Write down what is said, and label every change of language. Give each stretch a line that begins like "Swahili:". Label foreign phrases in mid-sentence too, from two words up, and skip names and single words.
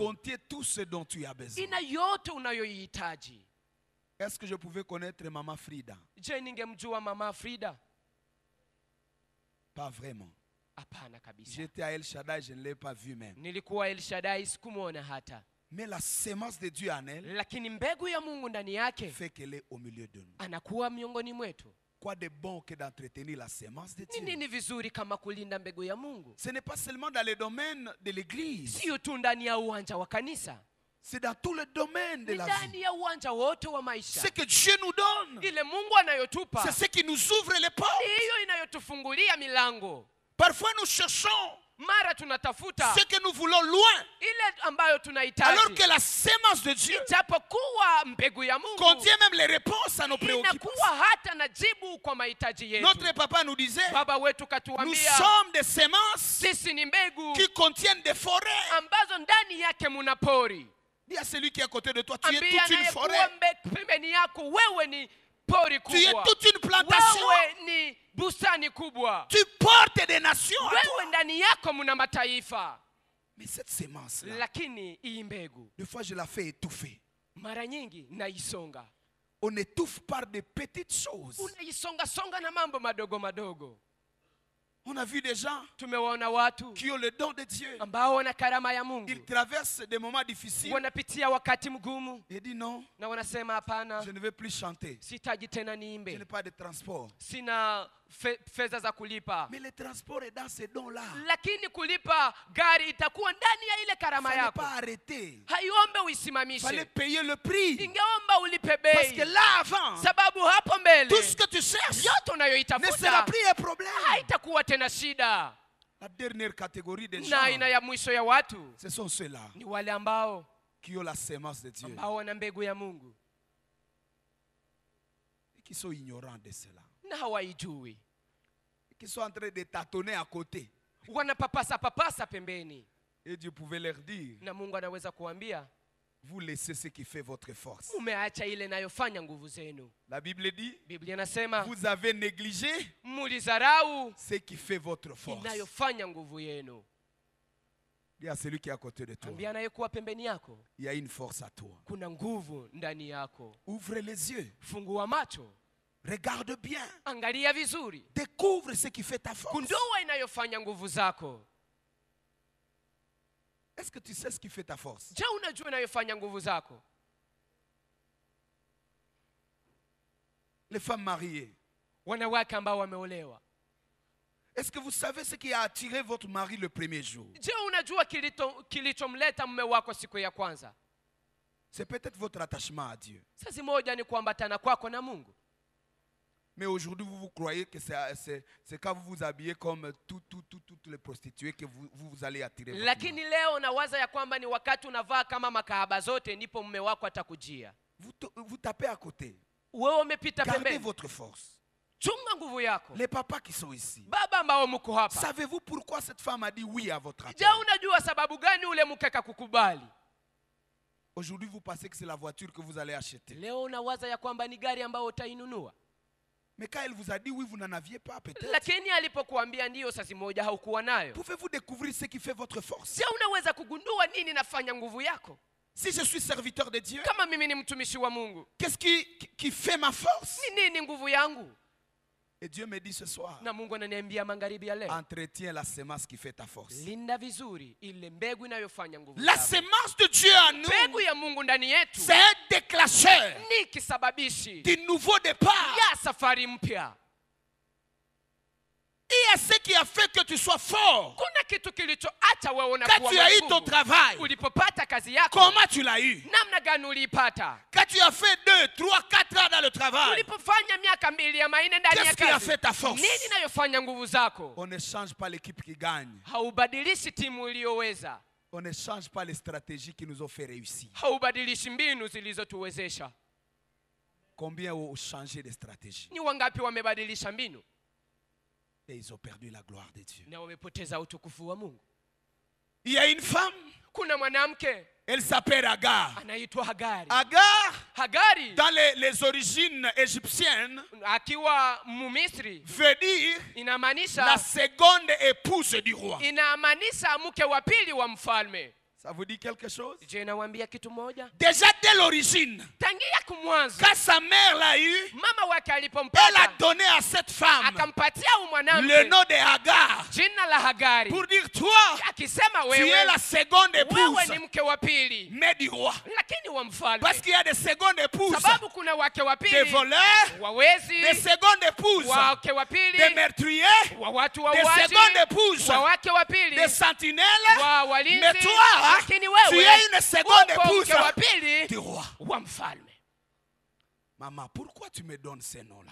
French: contient tout ce dont tu as besoin.
Swahili: ina yote unayoihitaji.
French: Est-ce que je pouvais connaître Maman Frida?
Swahili: Je, ningemjua Mama Frida?
French: Pas vraiment.
Swahili: Hapana kabisa.
French: J'étais à El Shaddai, je ne l'ai pas vu même.
Swahili: Nilikuwa El Shaddai, sikumwona hata.
French: Mais la semence de Dieu en elle
Swahili: Lakini mbegu ya Mungu ndani yake
French: fait qu'elle est au milieu de nous.
Swahili: anakuwa miongoni mwetu.
French: Quoi de bon que d'entretenir la semence de
Swahili: Ni
French: Dieu?
Swahili: nini vizuri kama kulinda mbegu ya Mungu?
French: Ce n'est pas seulement dans le domaine de l'église,
Swahili: Sio tu ndani ya uwanja wa kanisa,
French: c'est dans tout le domaine de
Swahili: ni
French: la
Swahili: ndani
French: vie.
Swahili: ya uwanja wote wa maisha.
French: Ce que Dieu nous donne,
Swahili: Ile Mungu anayotupa
French: c'est ce qui nous ouvre les portes.
Swahili: ni hiyo inayotufungulia milango.
French: Parfois nous cherchons
Swahili: Mara tunatafuta
French: ce que nous voulons loin,
Swahili: ile ambayo
French: alors
Swahili: tunahitaji,
French: que la semence de Dieu
Swahili: ijapokuwa mbegu ya Mungu
French: contient même les réponses à nos préoccupations.
Swahili: inakuwa hata na jibu kwa mahitaji yetu.
French: Notre papa nous disait,
Swahili: Baba wetu
French: nous
Swahili: katuambia
French: sommes des semences
Swahili: sisi ni mbegu
French: qui contiennent des forêts.
Swahili: ambazo ndani yake muna pori.
French: Dis à celui qui est à côté de toi, tu es
Swahili: Ambia
French: toute une
Swahili: anayekuwa
French: forêt.
Swahili: pembeni yako, wewe ni pori
French: Tu es
Swahili: kubwa,
French: toute une plantation.
Swahili: wewe ni bustani kubwa,
French: Tu portes des nations à toi.
Swahili: wewe ndani yako muna mataifa.
French: Mais cette semence-là,
Swahili: Lakini hii mbegu
French: des fois je la fais étouffer.
Swahili: mara nyingi naisonga,
French: On étouffe par des petites choses.
Swahili: unaisonga songa na mambo madogo madogo.
French: On a vu des gens
Swahili: Tumewaona watu
French: qui ont le don de Dieu.
Swahili: ambao wana karama ya Mungu,
French: Ils traversent des moments difficiles
Swahili: wanapitia wakati mgumu
French: et disent non,
Swahili: na wanasema hapana,
French: je ne veux plus chanter.
Swahili: sitaji tena
French: Je n'ai
Swahili: niimbe,
French: pas de transport.
Swahili: sina fedha za kulipa.
French: Mais le transport est dans ces dons-là.
Swahili: Lakini kulipa gari itakuwa ndani ya ile
French: Il
Swahili: karama
French: ne fallait
Swahili: yako,
French: pas arrêter.
Swahili: haiombe
French: Il fallait
Swahili: uisimamishe,
French: payer le prix.
Swahili: ingeomba ulipe
French: Parce que
Swahili: bei,
French: là avant,
Swahili: sababu hapo mbele
French: tout ce que tu cherches
Swahili: yote
French: ne sera
Swahili: unayoitafuta
French: plus un problème.
Swahili: haitakuwa tena shida.
French: La dernière catégorie des
Swahili: Na aina
French: gens,
Swahili: ya mwisho ya watu
French: ce sont ceux-là
Swahili: ni wale ambao
French: qui ont la semence de Dieu
Swahili: wana mbegu ya Mungu
French: et qui sont ignorants de cela.
Swahili: na hawaijui,
French: Qui sont en train de tâtonner à côté.
Swahili: wanapapasa papasa pembeni,
French: Et Dieu pouvait leur dire,
Swahili: na Mungu anaweza kuambia
French: vous laissez ce qui fait votre force.
Swahili: umeacha ile inayofanya nguvu zenu.
French: La Bible dit,
Swahili: Biblia inasema
French: vous avez négligé
Swahili: mulizarau
French: ce qui fait votre force.
Swahili: inayofanya nguvu yenu.
French: Dis à celui qui est à côté de toi,
Swahili: Ambia anayekuwa pembeni yako,
French: il y a une force à toi.
Swahili: kuna nguvu ndani yako.
French: Ouvre les yeux,
Swahili: Fungua macho,
French: regarde bien,
Swahili: angalia vizuri,
French: découvre ce qui fait ta force.
Swahili: gundua inayofanya nguvu zako.
French: Est-ce que tu sais ce qui fait ta force?
Swahili: Je, unajua inayofanya nguvu zako?
French: Les femmes mariées,
Swahili: Wanawake ambao wameolewa,
French: est-ce que vous savez ce qui a attiré votre mari le premier jour?
Swahili: je, unajua kilichomleta mume wako siku ya kwanza?
French: C'est peut-être votre attachement à Dieu.
Swahili: Sasa moja ni kuambatana kwako na Mungu.
French: Mais aujourd'hui, vous croyez que c'est quand vous vous habillez comme toutes les prostituées que vous allez attirer votre mari.
Swahili: Lakini leo nawaza ya kwamba ni wakati unavaa kama makahaba zote ndipo mume wako atakujia.
French: Vous tapez à côté.
Swahili: Wewe umepita
French: Gardez
Swahili: pembeni.
French: votre force.
Swahili: Chunga nguvu yako.
French: Les papas qui sont ici,
Swahili: Baba ambao mko hapa,
French: savez-vous pourquoi cette femme a dit oui à votre appel?
Swahili: je, unajua sababu gani ule mke kakukubali?
French: Aujourd'hui, vous pensez que c'est la voiture que vous allez acheter.
Swahili: Leo unawaza ya kwamba ni gari ambayo utainunua.
French: Mais quand elle vous a dit oui, vous n'en aviez pas peut-être.
Swahili: Lakini alipokuambia ndio, sasa moja haukuwa nayo.
French: Pouvez-vous découvrir ce qui fait votre force?
Swahili: Je, unaweza kugundua nini nafanya nguvu yako?
French: Si je suis serviteur de Dieu,
Swahili: Kama mimi ni mtumishi wa Mungu,
French: qu'est-ce qui fait ma force?
Swahili: ni nini nguvu yangu?
French: Et Dieu me dit ce soir,
Swahili: Na Mungu ananiambia magharibi ya leo,
French: entretiens la semence qui fait ta force.
Swahili: linda vizuri ile mbegu inayofanya nguvu
French: La
Swahili: zako.
French: semence de Dieu en nous,
Swahili: Mbegu ya Mungu ndani yetu
French: c'est un déclencheur
Swahili: ni kisababishi
French: du nouveau départ.
Swahili: ya safari mpya.
French: Il y a ce qui a fait que tu sois fort.
Swahili: Kuna kitu kilichoacha wewe
French: Quand tu
Swahili: unakuwa
French: as eu ton
Swahili: nguvu.
French: travail,
Swahili: Ulipopata
French: tu
Swahili: kazi yako.
French: Comment tu l'as eu?
Swahili: Namna gani uliipata?
French: Quand tu as fait 2, 3, 4 ans dans le travail,
Swahili: Ulipofanya miaka 2 ama 4 ndani ya
French: qu'est-ce qui a
Swahili: kazi,
French: fait ta force?
Swahili: nini inayofanya nguvu zako?
French: On ne change pas l'équipe qui gagne.
Swahili: Haubadilishi timu iliyoweza.
French: On ne change pas les stratégies qui nous ont fait réussir.
Swahili: Haubadilishi mbinu zilizotuwezesha.
French: Combien ont changé de stratégie?
Swahili: Ni wangapi wamebadilisha mbinu?
French: Et ils ont perdu la gloire de Dieu.
Swahili: Na wamepoteza utukufu wa Mungu.
French: Il y a une femme,
Swahili: Kuna mwanamke
French: elle s'appelle Agar.
Swahili: anaitwa Hagari.
French: Agar,
Swahili: Hagari
French: dans les origines égyptiennes,
Swahili: akiwa Mumisri
French: veut dire la
Swahili: inamaanisha
French: seconde épouse du roi.
Swahili: mke wa pili wa mfalme.
French: Ça vous dit quelque chose?
Swahili: Je nawaambia kitu moja.
French: Déjà dès l'origine,
Swahili: Tangia kumwanzo,
French: quand sa mère l'a eu,
Swahili: mama wake
French: elle a
Swahili: alipompata
French: donné à cette femme
Swahili: akampatia
French: le
Swahili: mwanamke
French: nom de Agar
Swahili: jina la Hagari,
French: pour dire toi,
Swahili: akisema
French: tu es
Swahili: wewe
French: la seconde
Swahili: wewe
French: épouse,
Swahili: ni mke wa pili
French: mais du roi.
Swahili: lakini wa mfalme.
French: Parce qu'il y a des secondes épouses,
Swahili: Sababu kuna wake wa
French: des
Swahili: pili
French: voleurs,
Swahili: wawezi,
French: des secondes épouses,
Swahili: wake wa
French: des
Swahili: pili
French: meurtriers,
Swahili: wa watu
French: des
Swahili: wauaji,
French: secondes épouses,
Swahili: wa wake wa pili
French: des sentinelles.
Swahili: wa walinzi,
French: Mais toi,
Swahili: lakini
French: tu
Swahili: wewe
French: es une seconde
Swahili: uko
French: épouse
Swahili: mke wa pili
French: du roi.
Swahili: wa mfalme.
French: Maman, pourquoi tu me donnes ces noms-là?